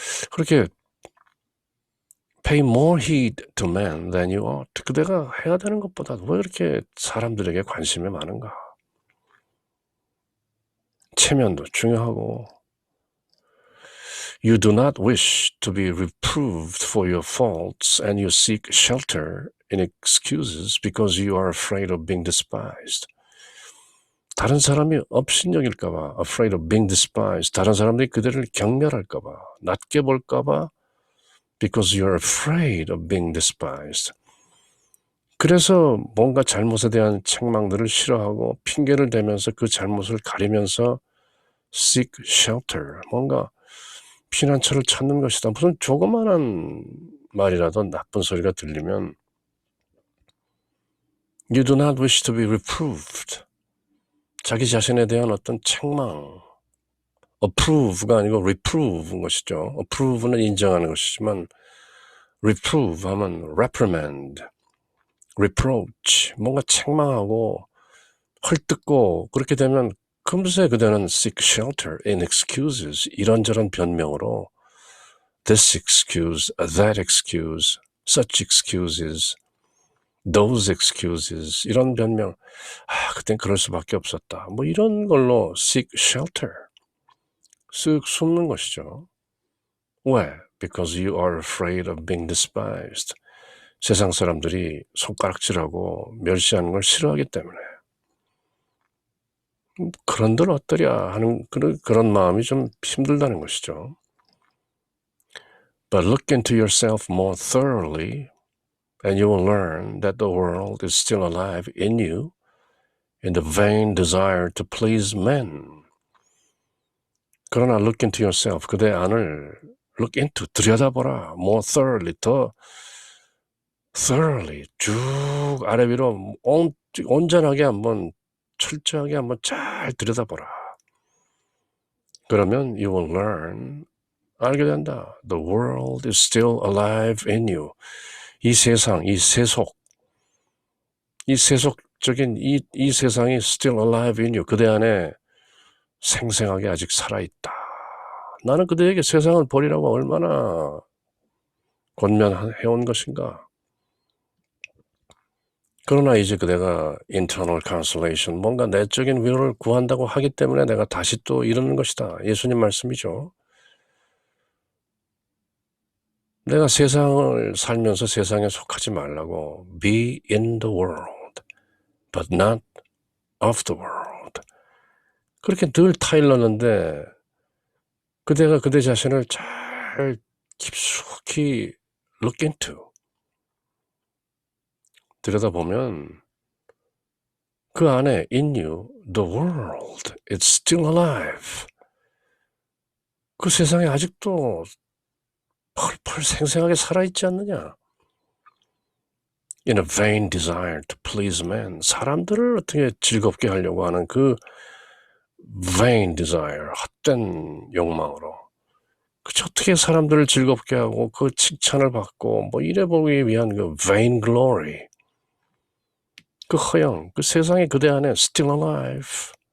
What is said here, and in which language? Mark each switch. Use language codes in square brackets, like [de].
[ko] 그렇게 [en] pay more heed to men than you ought. [ko] 그대가 해야 되는 것보다 왜 그렇게 사람들에게 관심이 많은가. 체면도 중요하고 [en] You do not wish to be reproved for your faults and you seek shelter in excuses because you are afraid of being despised. [ko] 다른 사람이 업신여길까봐 [en] afraid of being despised. [ko] 다른 사람들이 그들을 경멸할까봐, 낮게 볼까봐 [en] because you are afraid of being despised. [ko] 그래서 뭔가 잘못에 대한 책망들을 싫어하고 핑계를 대면서 그 잘못을 가리면서 [en] seek shelter, [ko] 뭔가 피난처를 찾는 것이다. 무슨 조그마한 말이라도 나쁜 소리가 들리면 [en] You do not wish to be reproved. [ko] 자기 자신에 대한 어떤 책망, approve가 아니고 reprove인 것이죠. approve는 인정하는 것이지만 reprove 하면 reprimand, reproach, 뭔가 책망하고 헐뜯고 그렇게 되면 금세 그대는 [en] seek shelter in excuses, [ko] 이런저런 변명으로 [en] this excuse, that excuse, such excuses, those excuses, [ko] 이런 변명, 그땐 그럴 수밖에 없었다. 뭐 이런 걸로 [en] seek shelter, [ko] 쓱 숨는 것이죠. 왜? [en] Because you are afraid of being despised. [ko] 세상 사람들이 손가락질하고 멸시하는 걸 싫어하기 때문에. 그런들 어떠랴 하는 그런 마음이 좀 힘들다는 것이죠. [en] But look into yourself more thoroughly and you will learn that the world is still alive in you in the vain desire to please men. [ko] 그러나 [en] look into yourself, [ko] 그대 안을 look into, 들여다보라. [en] more thoroughly, [ko] 더 thoroughly, 쭉 아래 위로 온전하게 한번 철저하게 한번 잘 들여다보라. 그러면 [en] you will learn, [ko] 알게 된다. [en] The world is still alive in you. [ko] 이 세상, 이 세속적인 이 세상이 [en] still alive in you. [ko] 그대 안에 생생하게 아직 살아있다. 나는 그대에게 세상을 버리라고 얼마나 권면해온 것인가. 그러나 이제 그대가 [en] internal consolation, [ko] 뭔가 내적인 위로를 구한다고 하기 때문에 내가 다시 또 이러는 것이다. 예수님 말씀이죠. 내가 세상을 살면서 세상에 속하지 말라고 [en] be in the world, but not of the world. [ko] 그렇게 늘 타일렀는데 그대가 그대 자신을 잘 깊숙이 [en] look into [ko] 들여다보면 그 안에 [en] in you, the world, it's still alive. [ko] 그 세상에 아직도 펄펄 생생하게 살아있지 않느냐. [en] In a vain desire to please man. [ko] 사람들을 어떻게 즐겁게 하려고 하는 그 [en] vain desire, [ko] 헛된 욕망으로. 그치, 어떻게 사람들을 즐겁게 하고 그 칭찬을 받고 뭐 이래 보기 위한 그 [en] vain glory. [ko] 그 허영, 그 세상에 그대 안에 [en] still alive.